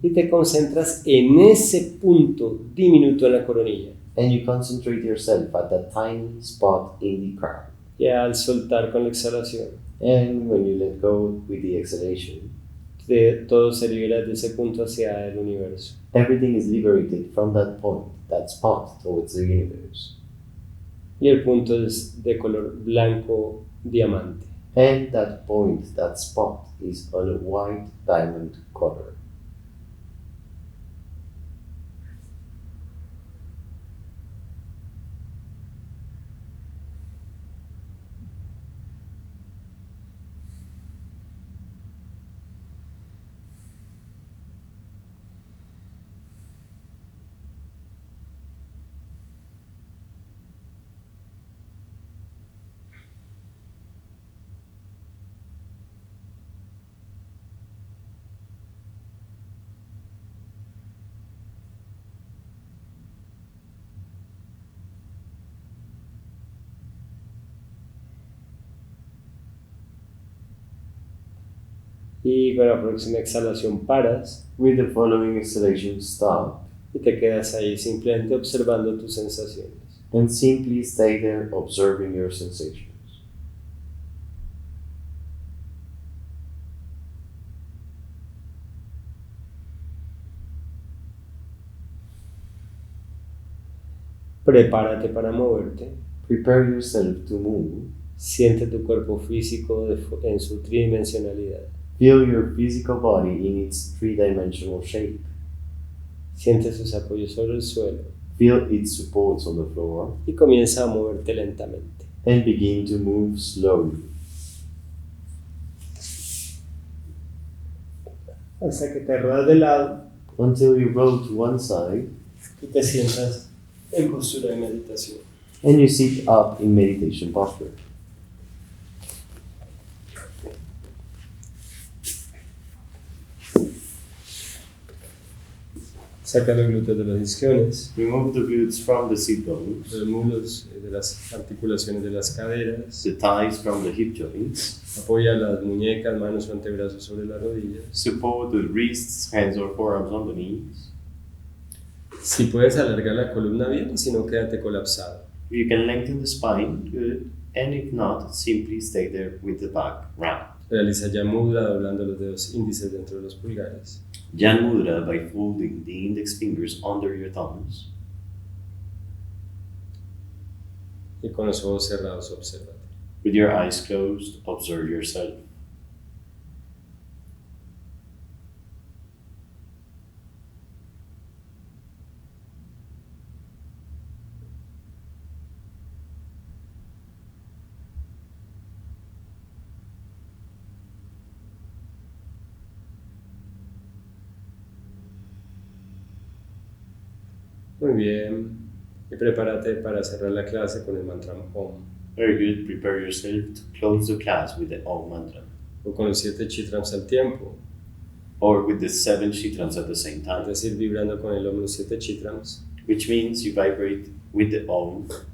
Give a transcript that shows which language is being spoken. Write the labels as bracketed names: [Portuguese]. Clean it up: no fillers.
[Spanish] y te concentras en ese punto diminuto en la coronilla. [English] and you concentrate yourself at that tiny spot in the crown. [Spanish] Y al soltar con la exhalación, [English] And when you let go with the exhalation, [Spanish] todo se libera de ese punto hacia el universo. [English] everything is liberated from that point, that spot towards the universe. [Spanish] Y el punto es de color blanco diamante. [English] And that point, that spot, is on a white diamond color. [Spanish] Y con la próxima exhalación paras [English] With the following exhalation, stop [Spanish] y te quedas ahí simplemente observando tus sensaciones. [English] and simply stay there observing your sensations. [Spanish] Prepárate para moverte. [English] Prepare yourself to move. [Spanish] Siente tu cuerpo físico en su tridimensionalidad. [English] Feel your physical body in its three-dimensional shape. [Spanish] Siente sus apoyos sobre el suelo [English] Feel its supports on the floor [Spanish] y comienza a moverte lentamente. [English] and begin to move slowly [Spanish] Hasta que te ruedas de lado [English] until you roll to one side [Spanish] y te sientas en postura de meditación. [English] and you sit up in meditation posture. [Spanish] Saca los glúteos de los isquiones, [English] Remove the glutes from the sit bones, [Spanish] los muslos de las articulaciones de las caderas. [English] the thighs from the hip joints. [Spanish] Apoya las muñecas, manos o antebrazos sobre las rodillas. [English] Support the wrists, hands or forearms on the knees. [Spanish] Si puedes alargar la columna bien, si no quédate colapsado. [English] You can lengthen the spine, good. And if not, simply stay there with the back round. [Spanish] Realiza ya mudra doblando los dedos índices dentro de los pulgares. [English] Jan Mudra by folding the index fingers under your thumbs. [Spanish] Y con los ojos cerrados, obsérvate. [English] With your eyes closed, observe yourself. [Spanish] Muy bien. Y prepárate para cerrar la clase con el mantra Om. [English] Very good. Prepare yourself to close the class with the Om mantra. [Spanish] O con los 7 chitrams al tiempo. [English] Or with the 7 chitrams at the same [Spanish] Es [English] time. [Spanish] decir, vibrando con el Om los 7 chitrams. [English] Which means you vibrate with the Om.